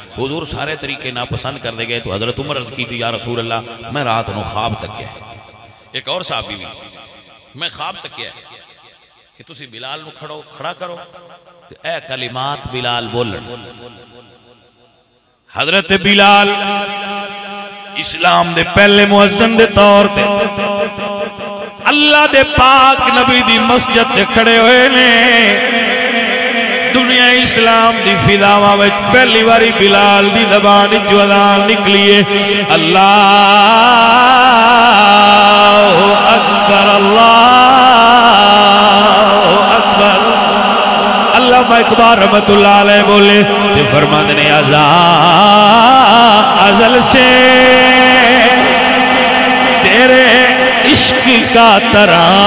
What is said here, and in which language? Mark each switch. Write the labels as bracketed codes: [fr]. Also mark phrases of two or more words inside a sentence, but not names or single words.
[pa] حضور سارے طریقے ناپسند کر دے گئے تو حضرت عمر رضی کی تو [ar] یا رسول اللہ [pa] میں رات نو خواب تک گیا. ایک اور صحابی بھی میں خواب تک کیا کہ تسی بلال نو کھڑا کرو اے کلمات بلال بولن. حضرت بلال اسلام دے پہلے مؤذن دے طور تے اللہ دے پاک نبی دی مسجد تے کھڑے ہوئے نے. دنیا اسلام دی فضاواں وچ پہلی واری بلال دی زبان جو اذان نکلی ہے [ar] اللہ اکبر اللہ اکبر. [ur] علامہ اقبال رحمت اللہ علیہ بولے کہ فرماتے نے ازل سے تیرے عشق کا ترانہ